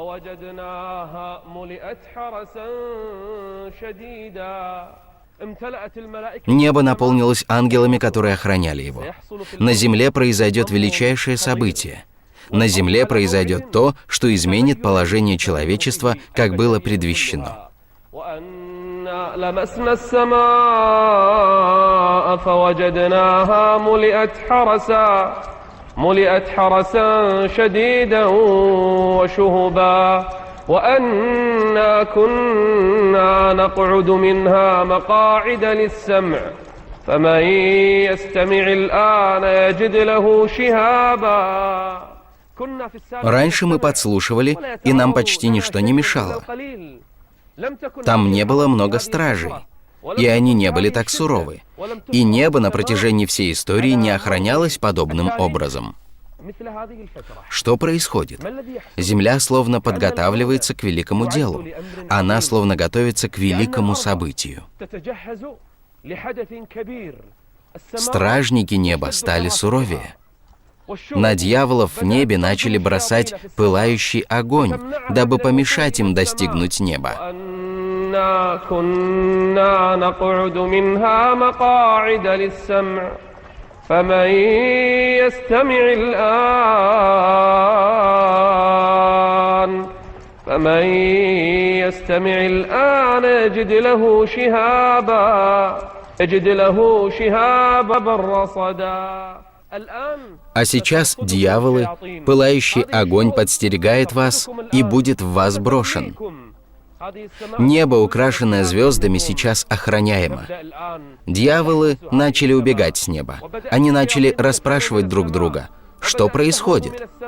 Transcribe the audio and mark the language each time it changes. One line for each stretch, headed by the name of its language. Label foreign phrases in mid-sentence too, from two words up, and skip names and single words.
Russian: Небо наполнилось ангелами, которые охраняли его. На земле произойдет величайшее событие. На земле произойдет то, что изменит положение человечества, как было предвещено.
Arabic: وأنا كنا نقعد منها مقاعد للسمع فمن يستمع الآن يجد له شهابا.
Russian: Раньше мы подслушивали, и нам почти ничто не мешало. Там не было много стражей, и они не были так суровы. И небо на протяжении всей истории не охранялось подобным образом. Что происходит? Земля словно подготавливается к великому делу. Она словно готовится к великому событию. Стражники неба стали суровее. На дьяволов в небе начали бросать пылающий огонь, дабы помешать им достигнуть неба.
Arabic: فمن يستمع الآن يجد له شهابا رصدا.
Russian: А сейчас, дьяволы, пылающий огонь подстерегает вас и будет в вас брошен. Небо, украшенное звездами, сейчас охраняемо. Дьяволы начали убегать с неба. Они начали расспрашивать друг друга, что происходит.